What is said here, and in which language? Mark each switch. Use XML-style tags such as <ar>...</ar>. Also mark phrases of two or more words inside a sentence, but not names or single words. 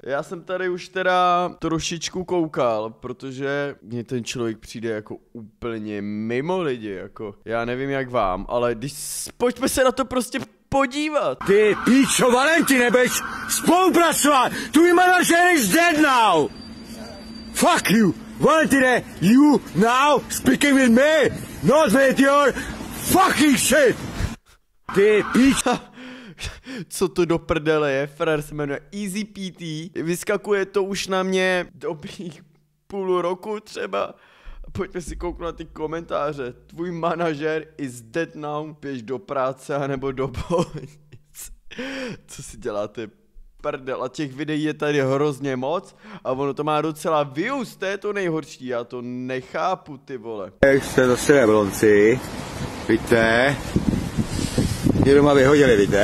<cs>Já jsem tady už teda trošičku koukal, protože mně ten člověk přijde jako úplně mimo lidi, jako já nevím jak vám, ale pojďme se na to prostě podívat. Ty píčo, Valentin, nebudeš spolupracovat! Tvůj manažer</cs> <en>is dead now! Fuck you! Valentine, you now speaking with me! Not with your fucking shit!</en> <cs>Ty píčo! Co to do prdele je? Frér se jmenuje Easy PT. Vyskakuje to už na mě dobrých půl roku třeba. Pojďme si kouknout na ty komentáře. Tvůj manažer</cs> <en>is dead now.</en> <cs>Běž do práce anebo do bolnice. Co si děláte? Prdel. A těch videí je tady hrozně moc. A ono to má docela views. To je to nejhorší. Já to nechápu, ty vole. Jste zase v Jablonci. Víte? Mě doma vyhodili, víte?</cs>